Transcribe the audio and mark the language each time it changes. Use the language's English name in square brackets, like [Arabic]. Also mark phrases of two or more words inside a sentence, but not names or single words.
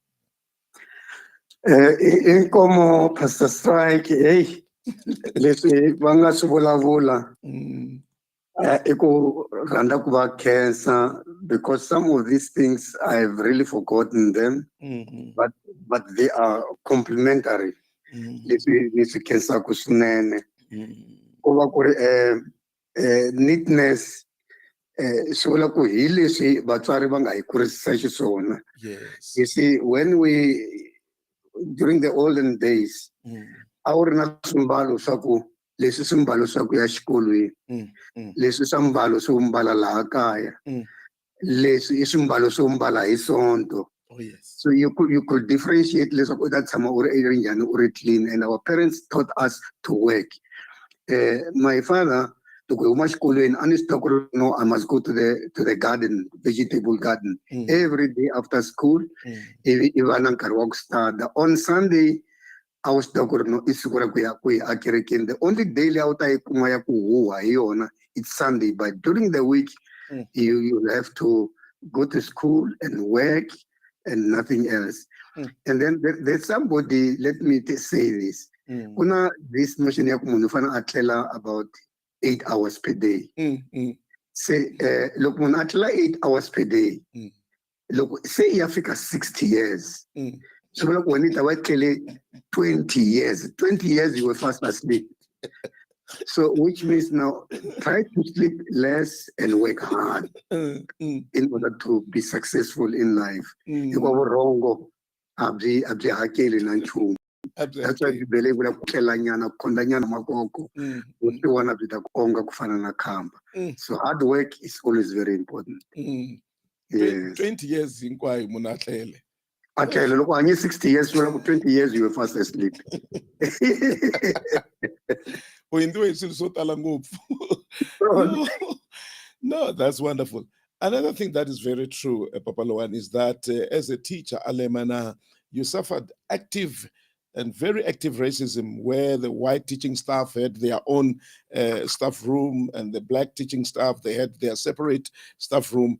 [Tsonga] Inkomo Pastor Strike, hey, leswi va nga swi vulavula. [English] Cancer, because some of these things I've really forgotten them, but but they are complementary. [Tsonga] Leswi khensaka swinene ku va ku ri neatness swi vula ku hi leswi vatswari va nga hi kurisisa xiswona. [English] Yes. You see, when during the olden days [Tsonga] a wu ri na swimbalo swa ku leswi swimbalo swa ku ya xikolweni, leswi swa mbalo swo mbala laha kaya, leswi I swimbalo swo mbala hi sonto. [English] Oh yes. So you could differentiate [Tsonga] leswaku u ta tshama u ri njhani u ri clean, [English] and our parents taught us to work. My father, to go [Tsonga] xikolweni a ni swi tiva ku ri [English] no, I must go to the garden, vegetable garden, every day after school. [Tsonga] I va na nkarhi wa ku study. [English] On Sunday [Tsonga] a wu swi tiva ku ri no I siku ra ku ya ekerekeni. [English] The only day [Tsonga] leyi a wu ta yi kuma ya ku huha hi yona [English] it's Sunday, but during the week you have to go to school and work and nothing else. And then there's somebody, let me say this. [Tsonga] Kuna [English] this notion [Tsonga] ya ku munhu u fanele a tlela [English] about 8 hours per day. Say [Tsonga] loko munhu a tlela [English] 8 hours per day, [Tsonga] loko se ya fika [English] 60 years, so loko when it was 20 years you were fast asleep. So which means now try to sleep less and work hard in order to be successful in life. [Tsonga] Hikuva vurhongo a byi hakeli na nchumu. [English] That's why we believe [Tsonga] ku tlela nyana ku khonda nyana makoko vona byi ta konga ku fana na khamba. [English] So hard work is always very important. Yes. [Tsonga] 20 years hinkwayo munhu a tlele. A tlele loko hanye 60 years 20 years [English] you were fast asleep. No, that's wonderful. Another thing that is very true, Papa Lowane, is that as a teacher, Alemana, you suffered active and very active racism where the white teaching staff had their own staff room and the black teaching staff, they had their separate staff room.